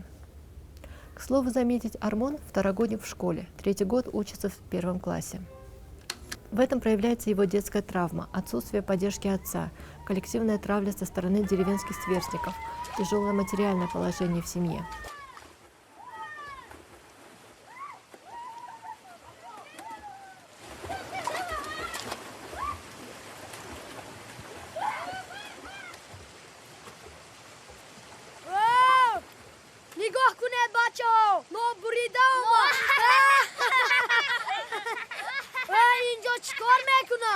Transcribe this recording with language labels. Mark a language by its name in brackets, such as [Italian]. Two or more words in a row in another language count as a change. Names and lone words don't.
[Russian] К слову заметить, Армон второгодник в школе, 3-й год учится в 1 классе. В этом проявляется его детская травма, отсутствие поддержки отца, коллективная травля со стороны деревенских сверстников, тяжелое материальное положение в семье. [Persian] نگاه کنید بچه ها ما بریده اینجا چیکار میکنه؟